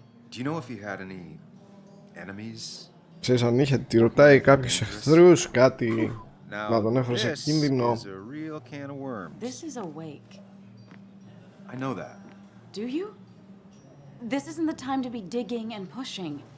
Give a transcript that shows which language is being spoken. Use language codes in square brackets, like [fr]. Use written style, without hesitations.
[en] Do you know if he had any enemies? [el] Ξέρεις αν είχε, τη ρωτάει κάποιους εχθρούς, κάτι να τον έφερε σε κίνδυνο. [en] This is a real can of worms. This is a wake. I know that. Do you? This isn't the time to be digging and pushing.